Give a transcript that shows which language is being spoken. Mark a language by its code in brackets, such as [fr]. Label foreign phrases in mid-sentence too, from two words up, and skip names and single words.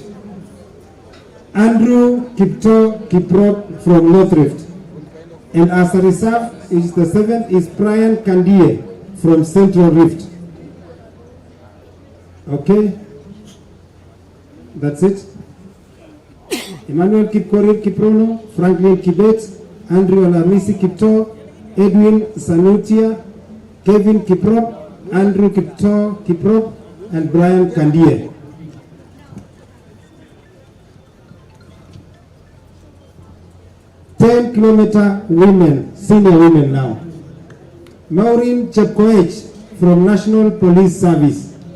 [en] Andrew Kiprop from North Rift. And as a reserve, is the 7th is Brian Kandie from Central Rift. Okay, that's it. Emmanuel Kipkorir Kiprono, Franklin Kibet, Andrew Alamisi Kipto, Edwin Sanutia, Kevin Kiprop, Andrew Kiprop, and Brian Kandie. Kilometer women, senior women now. Maureen Chepkoech from National Police Service.